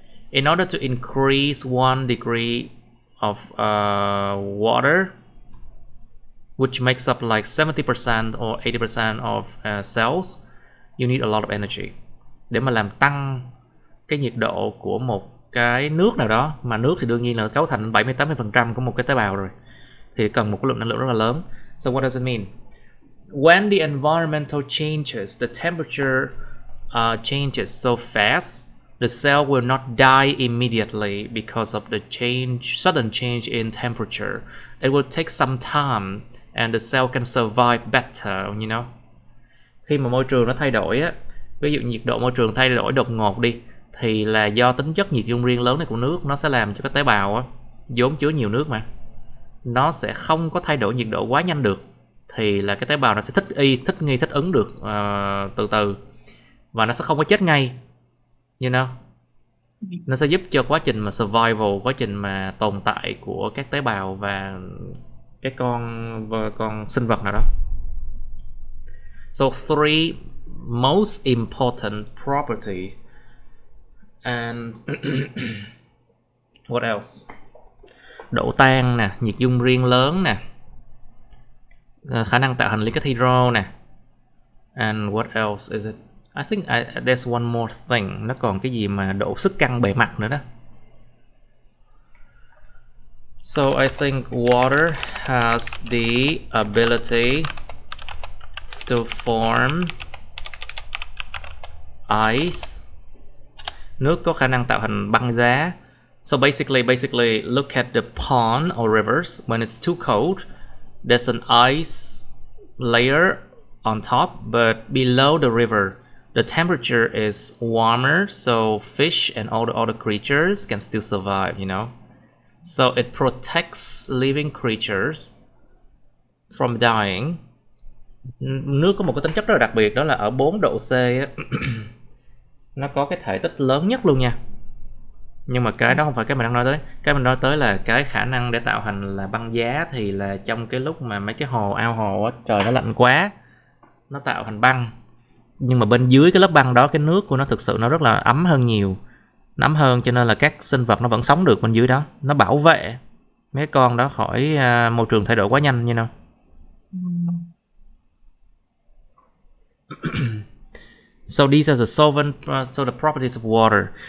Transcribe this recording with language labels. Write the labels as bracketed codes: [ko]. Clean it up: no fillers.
[en] In order to increase 1 degree of water, which makes up like 70% or 80% of cells, you need a lot of energy. [vi] Để mà làm tăng cái nhiệt độ của một cái nước nào đó, mà nước thì đương nhiên là cấu thành 70-80% của một cái tế bào rồi, thì cần một cái lượng năng lượng rất là lớn. [en] So what does it mean? When the environmental changes, the temperature changes so fast, the cell will not die immediately because of the sudden change in temperature. It will take some time and the cell can survive better, you know. [vi] Khi mà môi trường nó thay đổi á, ví dụ nhiệt độ môi trường thay đổi đột ngột đi, thì là do tính chất nhiệt dung riêng lớn này của nước, nó sẽ làm cho cái tế bào á, vốn chứa nhiều nước mà, nó sẽ không có thay đổi nhiệt độ quá nhanh được, thì là cái tế bào nó sẽ thích ứng được từ từ, và nó sẽ không có chết ngay, [en] you know. [vi] Nó sẽ giúp cho quá trình mà survival, quá trình mà tồn tại của các tế bào và cái con sinh vật nào đó. [en] So 3 most important property. And what else? [vi] Độ tan nè, nhiệt dung riêng lớn nè, khả năng tạo thành liên kết hydro nè. [en] And what else is it? I think there's one more thing. [vi] Nó còn cái gì mà độ sức căng bề mặt nữa đó. [en] So I think water has the ability to form ice. [vi] Nước có khả năng tạo thành băng giá. [en] So basically look at the pond or rivers. When it's too cold, there's an ice layer on top, but below the river the temperature is warmer, so fish and all the other creatures can still survive, you know. So it protects living creatures from dying. [vi] Nước có một cái tính chất rất là đặc biệt, đó là ở 4 độ C á, nó có cái thể tích lớn nhất luôn nha. Nhưng mà cái đó không phải cái mình đang nói tới. Cái mình nói tới là cái khả năng để tạo thành là băng giá, thì là trong cái lúc mà mấy cái hồ, ao hồ á, trời nó lạnh quá, nó tạo thành băng. Nhưng mà bên dưới cái lớp băng đó, cái nước của nó thực sự nó rất là ấm hơn nhiều. Nó ấm hơn cho nên là các sinh vật nó vẫn sống được bên dưới đó. Nó bảo vệ mấy con đó khỏi môi trường thay đổi quá nhanh như nào. [en] So these are the solvent, so the properties of water.